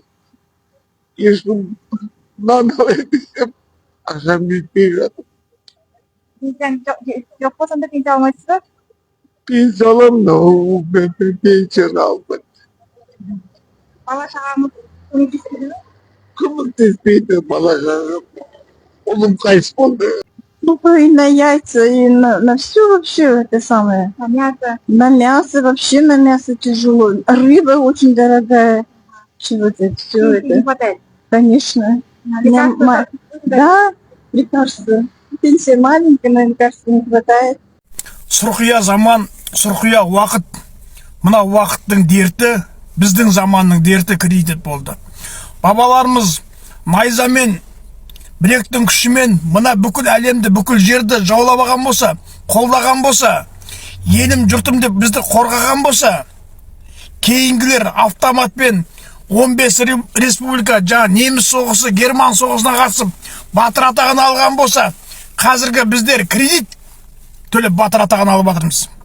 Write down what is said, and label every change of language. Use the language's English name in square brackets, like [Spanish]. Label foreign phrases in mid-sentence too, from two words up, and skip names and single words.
[Kazakh] Ешкім нан алайын десем, ақшам жетпей жатыр. Жоқ болса да пенсия алмайсыз ба? Пенсия аламын да, ол пенсияны алмайды. Бала шағаңыз көмектеспейді ме? Көмектеспейді, бала шаға. Ұлым қайтыс болды. [Russian] И на яйца, и на все вообще это самое. На мясо. На мясо вообще, на мясо тяжело. Рыба очень дорогая. Все это, все Не это. хватает. Конечно. На У меня лекарства? Да, лекарства. Пенсия маленькая, но лекарства не хватает. [Kazakh] Сұрқия заман, сұрқия уақыт. Мына уақыттың дерті, біздің заманның дерті кредит болды. Бабаларымыз найзамен, білектің күшімен мына бүкіл әлемді, бүкіл жерді жаулап алған болса, қолдаған болса, елім жұртым деп бізді қорғаған болса, кейінгілер автоматпен 15 республика, жаңа неміс соғысы, герман соғысына қатысып, батыр атағын алған болса, қазіргі біздер кредит төлеп батыр атағын алып жатырмыз.